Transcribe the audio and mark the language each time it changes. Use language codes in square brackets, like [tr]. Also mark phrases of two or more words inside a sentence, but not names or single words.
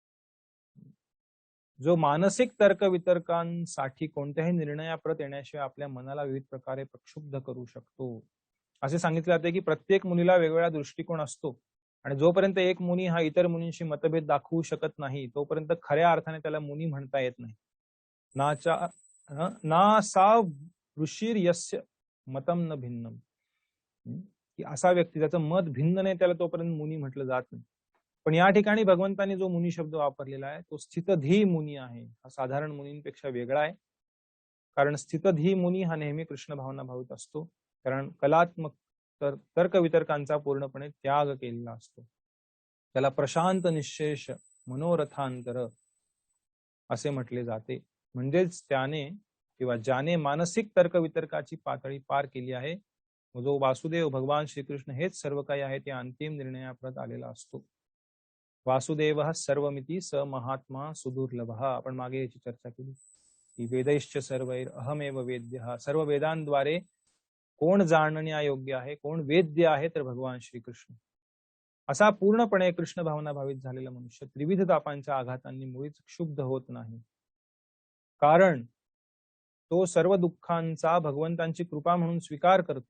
[mr] जो मानसिक तर्क वितर्कांसाठी कोणत्याही निर्णयाप्रत येण्याशिवाय आपल्या मनाला विविध प्रकारे प्रक्षुब्ध करू शकतो. असे सांगितले जाते की प्रत्येक मुलीला वेगवेगळा दृष्टिकोन असतो आणि जोपर्यंत एक मुनी हा इतर मुनींशी मतभेद दाखवू शकत नाही तोपर्यंत खऱ्या अर्थाने त्याला मुनी म्हणता येत नाही. [sa] ना सा ऋषीर यस्य मतम न भिन्नम, [mr] की असा व्यक्ती त्याचं मत भिन्न नाही त्याला तोपर्यंत मुनी म्हटलं जात नाही. पण या ठिकाणी भगवंतांनी जो मुनी शब्द वापरलेला आहे तो स्थितधी मुनी आहे. हा साधारण मुनींपेक्षा वेगळा आहे, कारण स्थितधी मुनी हा नेहमी कृष्ण भावना भावित असतो, कारण कलात्मक तर्क वितर्कांचा पूर्णपणे त्याग केलेला असतो. त्याला [sa] प्रशांत निश्शेष मनोरथांतर [mr] असे म्हटले जाते. म्हणजेच त्याने किंवा ज्याने मानसिक तर्क वितर्काची पातळी पार केली आहे, जो वासुदेव भगवान श्रीकृष्ण हेच सर्व काही आहे, त्या अंतिम निर्णयाप्रत आलेला असतो. [sa] वासुदेव सर्वमिती स महात्मा सुदुर्लभ. [mr] आपण मागे याची चर्चा केली की [sa] वेदैश्च सर्वैर अहमेव वेद्य. [mr] सर्व वेदांद्वारे कोण जाणण्यायोग्य आहे, कोण वेद्य आहे, तर भगवान श्रीकृष्ण. असा पूर्णपणे कृष्ण भावना भावित झालेला मनुष्य त्रिविध तापांच्या आघातांनी मुळीच क्षुब्ध होत नाही, कारण तो सर्व दुःखांचा भगवंतांची कृपा म्हणून स्वीकार करतो.